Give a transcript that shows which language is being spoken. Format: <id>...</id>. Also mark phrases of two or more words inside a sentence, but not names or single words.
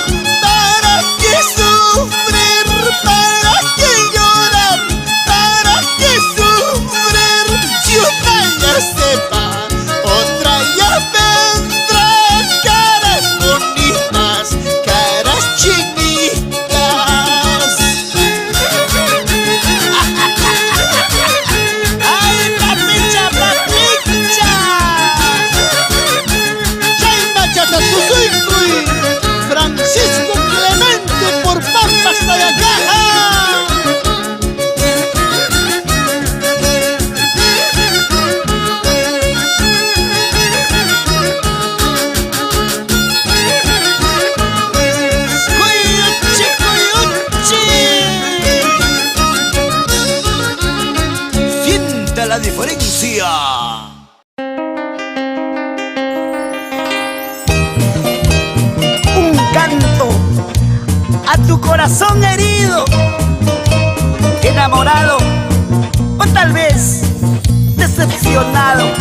<es>¿Para qué sufrir? ¿Para qué llorar? ¿Para qué sufrir? Si una ya se va, otra ya vendrá. Caras bonitas, caras chinitas. ¡Ay, papicha, papicha! Jaime Chatatuzuycuy, Francisco Clemente por Pampas Tayacaja. ¡Cuyuchi, cuyuchi! Sienta la diferencia. Un canto a tu corazón herido, enamorado o tal vez decepcionado.</es>